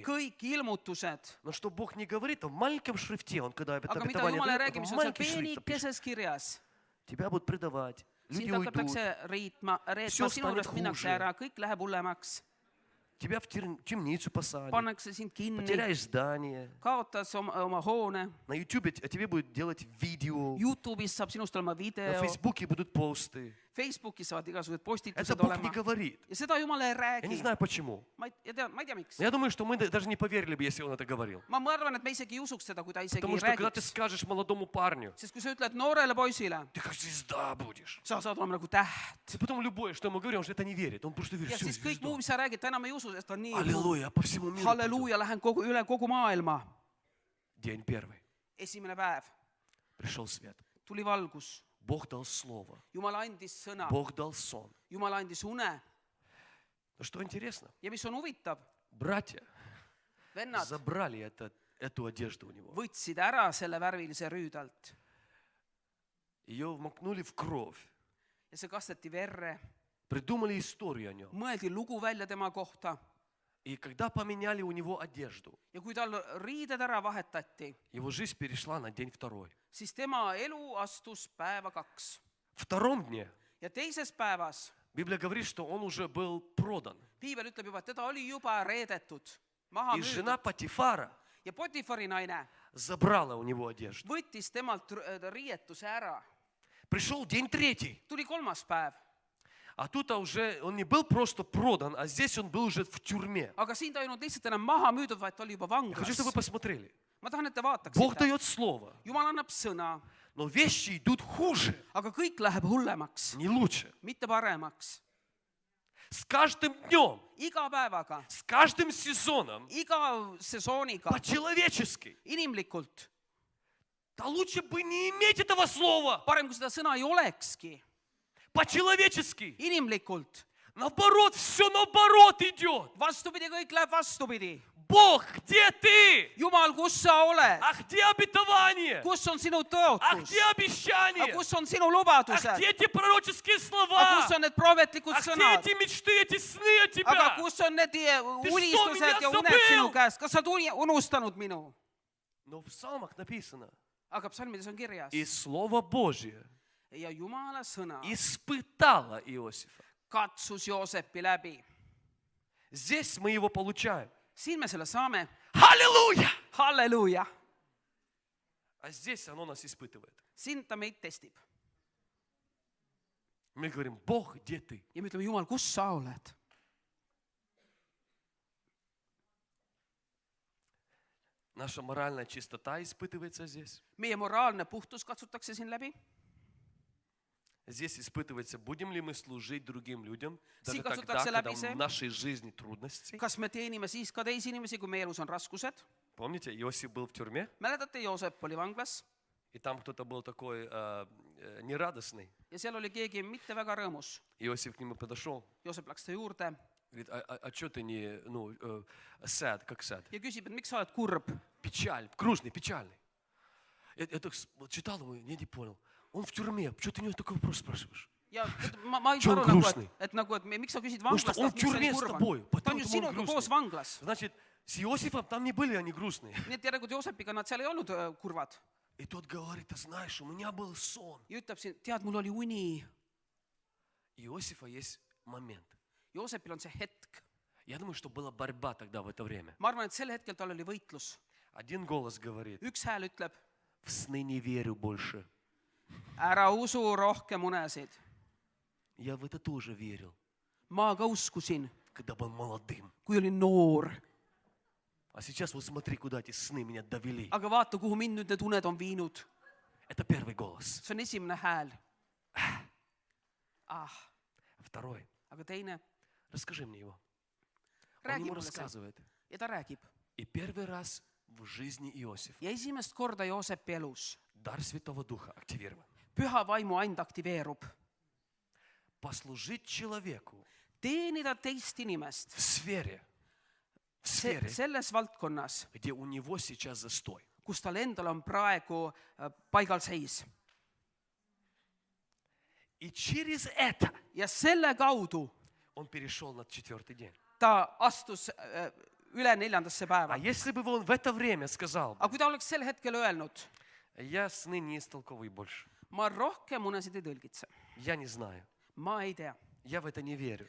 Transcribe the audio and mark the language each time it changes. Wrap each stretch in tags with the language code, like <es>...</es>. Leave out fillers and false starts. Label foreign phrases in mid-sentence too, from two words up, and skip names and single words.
<et>kõik ilmutused.</et> <ru>Но что Бог не говорит, в маленьком шрифте, Он когда это</ru> <et>Aga mida</et> <ru>обетование</ru> <et>Jumal ei</et> <ru>дает,</ru> <et>räägi,</et> <ru>он</ru> <et>mis</et> <ru>в</ru> <et>on seal</et> <ru>маленький шрифт пишет.</ru> <et>peenikeses kirjas.</et> <ru>Тебя будут предавать, люди</ru> <et>Sind</et> <ru>уйдут,</ru> <et>hakatakse reetma,</et> <ru>Всё</ru> <et>sinu</et> <ru>станет</ru> <et>juurest minnakse</et> <ru>хуже.</ru> <et>ära, kõik läheb hullemaks.</et> <ru>тебя в темницу посадят,</ru> <et>Pannakse sind kinni,</et> <ru>потеряешь здание.</ru> <et>kaotas oma hoone.</et> <ru>На Ютубе о тебе будут делать видео,</ru> <et>Youtube'is saab sinust olema</et> <ru>на</ru> <et>video,</et> <ru>Фейсбуке будут посты.</ru> <et>Facebookis saavad igasugused</et> <ru>Это</ru> <et>postitused</et> <ru>Бог не</ru> <et>olema.</et> <ru>говорит.</ru> <et>Ja seda Jumal ei</et> <ru>Я не</ru> <et>räägi.</et> <ru>знаю почему.</ru> <et>Ma ei tea, miks.</et> <ru>Но я думаю, что мы даже не поверили бы, если Он это говорил.</ru> <et>Ma arvan, et me isegi ei usuks seda, kui ta isegi</et> <ru>Потому</ru> <et>ei</et> <ru>что когда ты</ru> <et>räägiks.</et> <ru>скажешь молодому парню,</ru> <et>Sest kui sa ütled noorele poisile,</et> <ru>ты как звезда будешь.</ru> <et>sa saad olema nagu täht.</et> <ru>И потом любое, что ему говорю, он же это не верит. Он просто верит,</ru> <et>Ja</et> <ru>все,</ru> <et>siis kõik</et> <ru>звезда.</ru> <et>muu, mis sa räägid, ta enam ei usu, sest ta on nii</et> <ru>Аллилуйя, по всему миру. пойду.</ru> <et>halleluuja, lähen üle kogu maailma.</et> <ru>День первый.</ru> <et>Esimene päev</et> <ru>Пришел свет.</ru> <et>tuli valgus.</et> <ru>Бог дал слово.</ru> <et>Jumal andis sõna,</et> <ru>Бог дал сон.</ru> <et>Jumal andis une.</et> <ru>Но что интересно,</ru> <et>Ja mis on huvitav,</et> <ru>братья</ru> <et>vennad</et> <ru>забрали эту одежду у него.</ru> <et>võtsid ära selle värvilise rüüdalt</et> <ru>Ее вмокнули в кровь.</ru> <et>ja see kasteti verre.</et> <ru>Придумали историю о нем.</ru> <et>Mõeldi lugu välja tema kohta</et> <ru>И когда поменяли у него одежду,</ru> <et>ja kui tal riided ära vahetati,</et> <ru>его жизнь перешла на день второй.</ru> <et>siis tema elu astus päeva 2.</et> <ru>В втором дне</ru> <et>Ja teises päevas</et> <ru>Библия говорит, что он уже был продан.</ru> <et>piibel ütleb juba, et teda oli juba reedetud, maha</et> <ru>И жена</ru> <et>müüdud.</et> <ru>Патифара</ru> <et>Ja Potifari naine</et> <ru>забрала у него одежду.</ru> <et>võttis temalt riietuse ära.</et> <ru>Пришел день третий.</ru> <et>Tuli 3. päev.</et> <ru>А тут уже он не был просто продан, а здесь он был уже в тюрьме.</ru> <et>Aga siin ta ei olnud lihtsalt enam maha müüdud, vaid ta oli juba</et> <ru>Я хочу, чтобы вы</ru> <et>vanglas.</et> <ru>посмотрели.</ru> <et>Ma tahan, et te</et> <ru>Бог</ru> <et>vaataksite.</et> <ru>дает слово,</ru> <et>Jumal annab sõna,</et> <ru>но вещи идут хуже,</ru> <et>aga kõik läheb hullemaks,</et> <ru>не лучше.</ru> <et>mitte paremaks.</et> <ru>С каждым днем,</ru> <et>Iga päevaga,</et> <ru>с каждым сезоном,</ru> <et>iga sesooniga,</et> <ru>по-человечески.</ru> <et>inimlikult.</et> <ru>Да лучше бы не иметь этого слова.</ru> <et>Parem, kui seda sõna ei olekski.</et> <ru>По-человечески.</ru> <et>Inimlikult.</et> <ru>Наоборот, все наоборот идет.</ru> <et>Vastupidi, kõik läheb vastupidi.</et> <ru>Бог, где ты?</ru> <et>Jumal, kus sa oled?</et> <ru>А где обетование?</ru> <et>Kus on sinu</et> <ru>А</ru> <et>tõotus?</et> <ru>где обещание?</ru> <et>Aga kus on sinu</et> <ru>А</ru> <et>lubadused?</et> <ru>где эти пророческие</ru> <et>Aga</et> <ru>слова?</ru> <et>kus on need prohvetlikud</et> <ru>А где</ru> <et>sõnad?</et> <ru>эти мечты, эти сны от</ru> <et>Aga</et> <ru>тебя?</ru> <et>kus on need unistused</et> <ru>меня</ru> <et>ja uned</et> <ru>забыл?</ru> <et>sinu käest? Kas sa oled unustanud minu?</et> <ru>Но в псалмах написано,</ru> <et>Aga psalmides on kirjas.</et> <ru>и Слово Божье</ru> <et>Ja Jumala sõna</et> <ru>испытало Иосифа.</ru> <et>katsus Joosepi läbi.</et> <ru>Здесь мы его получаем.</ru> <et>Siin me selle saame.</et> <ru>Аллилуйя!</ru> <et>Halleluuja!</et> <ru>А здесь оно нас испытывает.</ru> <et>Siin ta meid testib.</et> <ru>Мы говорим, Бог, где ты?</ru> <et>Ja me ütleme, Jumal, kus sa oled?</et> <ru>Наша моральная чистота испытывается здесь.</ru> <et>Meie moraalne puhtus katsutakse siin läbi.</et> <ru>Здесь испытывается, будем ли мы служить другим людям, даже</ru> <et>Siin</et> <ru>тогда,</ru> <et>kasutatakse</et> <ru>когда</ru> <et>läbi see,</et> <ru>в нашей жизни трудности.</ru> <et>kas me teenime siis ka teisi inimesi, kui meie elus on raskused.</et> <ru>Помните, Иосиф был в тюрьме,</ru> <et>Mäletate, Joosep oli vanglas</et> <ru>и там кто-то был такой нерадостный.</ru> <et>ja seal oli keegi mitte väga rõõmus.</et> <ru>Иосиф к нему подошел,</ru> <et>Joosep läks ta juurde</et> <ru>говорит, а что ты не, sad, как sad?</ru> <et>ja küsib, et miks sa oled kurb.</et> <ru>Печаль, грустный, печальный. Я так читал ему, не понял. Он в тюрьме, что ты у него такой вопрос спрашиваешь?</ru> <et>Ja ma ei</et> <ru>Что</ru> <et>saa</et> <ru>он</ru> <et>aru,</et> <ru>грустный?</ru> <et>et miks sa küsid</et> <ru>Потому что</ru> <et>vanglast,</et> <ru>он в</ru> <et>miks sa</et> <ru>тюрьме</ru> <et>nii</et> <ru>с</ru> <et>kurb</et> <ru>тобой,</ru> <et>on. Ta on</et> <ru>поэтому</ru> <et>ju</et> <ru>он</ru> <et>sinuga koos</et> <ru>грустный.</ru> <et>vanglas.</et> <ru>Значит, с Иосифом там не были они грустные.</ru> <et>Nii et järelikult Joosepiga nad seal ei olnud kurvad.</et> <ru>И тот говорит, ты знаешь, у меня был сон.</ru> <et>Ja ütleb siin, tead, mul oli uni</et> <ru>Иосифа есть момент.</ru> <et>Joosepil on see hetk.</et> <ru>Я думаю, что была борьба тогда в это время.</ru> <et>Ma arvan, et sel hetkel tal oli võitlus.</et> <ru>Один голос говорит,</ru> <et>Üks hääl ütleb,</et> <ru>в сны не верю больше.</ru> <et>ära usu rohkem unesid.</et> <ru>Я в это тоже верил,</ru> <et>Ma ka uskusin,</et> <ru>когда был молодым.</ru> <et>kui olin noor.</et> <ru>А сейчас вот смотри, куда эти сны меня довели.</ru> <et>Aga vaata, kuhu mind nüüd need uned on viinud.</et> <ru>Это первый голос.</ru> <et>See on esimene hääl.</et> <ru>Второй.</ru> <et>Aga teine,</et> <ru>Расскажи мне его. Он</ru> <et>räägi</et> <ru>ему</ru> <et>mulle see.</et> <ru>рассказывает.</ru> <et>Ja ta räägib.</et> <ru>И первый раз в жизни Иосифа</ru> <et>Ja esimest korda Joosepi elus</et> <ru>дар Святого Духа активирован.</ru> <et>püha vaimu and aktiveerub.</et> <ru>Послужить человеку</ru> <et>Teenida teist inimest</et> <ru>в сфере,</ru> <et>selles valdkonnas,</et> <ru>где у него сейчас застой.</ru> <et>kus tal endal on praegu paigalseis.</et> <ru>И через это</ru> <et>Ja selle kaudu</et> <ru>он перешел на 4-й день.</ru> <et>ta astus üle 4. päeva.</et> <ru>А если бы он в это время сказал,</ru> <et>Aga kui ta oleks sel hetkel öelnud,</et> <ru>я сны не истолковываю больше,</ru> <et>ma rohkem unesid ei tõlgitse,</et> <ru>я не знаю,</ru> <et>ma ei tea,</et> <ru>я в это не верю.</ru>